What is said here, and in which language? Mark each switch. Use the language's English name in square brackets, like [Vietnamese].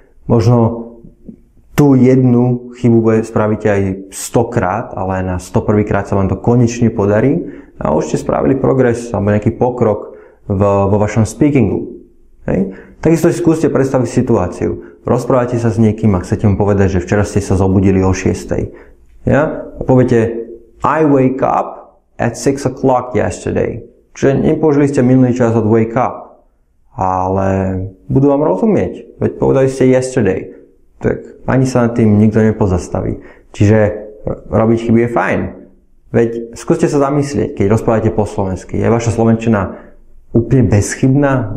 [Slovak] Možno tú jednu chybu spravíte aj 100 krát, ale na 101. krát sa vám to konečne podarí a už ste spravili progres alebo nejaký pokrok vo vašom speakingu. Hej? Takisto si skúste predstaviť situáciu. Rozprávate sa s niekým a chcete mu povedať, že včera ste sa zobudili o 6. Ja? A poviete, [English] I wake up at 6 o'clock yesterday. [Slovak] Čiže nepoužili ste minulý čas od wake up, ale budú vám rozumieť. Veď povedali ste yesterday. Tak ani sa nad tým nikto nepozastaví. Čiže robiť chyby je fajn. Veď skúste sa zamyslieť, keď rozprávate po slovensky. Je vaša slovenčina úplne bezchybná?